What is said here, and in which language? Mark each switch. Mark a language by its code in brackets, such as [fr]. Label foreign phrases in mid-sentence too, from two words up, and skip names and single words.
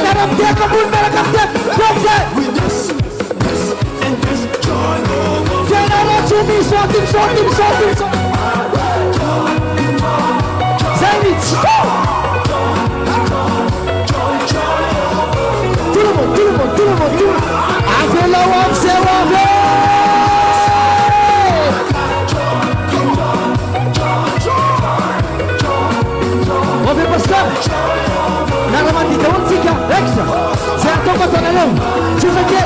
[mg] Miaraka ambony miaraka Fianarantsoa misaoty. Zay mihitsy. [fr] Tout le monde. [mg] Avelao amizay ho avy. Avy pasteur. Miara-mandihy daholo tsika. Extra. Zay ataoko ataonareo. Tsotra kely.